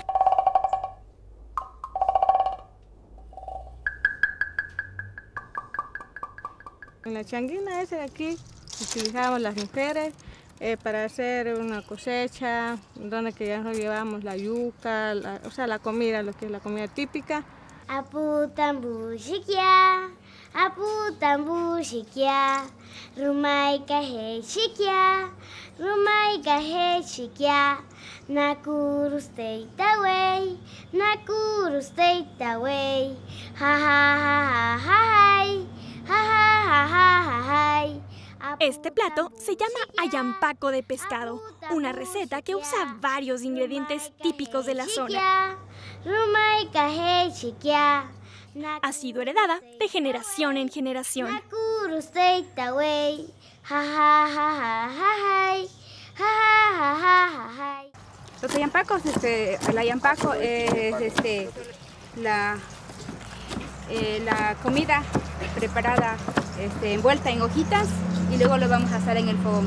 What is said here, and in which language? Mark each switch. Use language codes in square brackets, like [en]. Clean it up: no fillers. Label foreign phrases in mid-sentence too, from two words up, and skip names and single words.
[es] En la changuina esa de aquí utilizábamos las mujeres para hacer una cosecha, donde que ya nos llevamos la yuca, la comida, lo que es la comida típica. [jiv] Aputambu shikia, aputambu shikia, rumai kahe shikia, rumai kahe shikia, nakurustei tawei, nakurustei tawei, ha ha ha ha ha, ha ha ha ha ha. [es] Este plato se llama ayampaco de pescado, una receta que usa varios ingredientes típicos de la zona. Ha sido heredada de generación en generación. Los ayampacos, el ayampaco es la comida preparada envuelta en hojitas y luego lo vamos a asar en el fogón.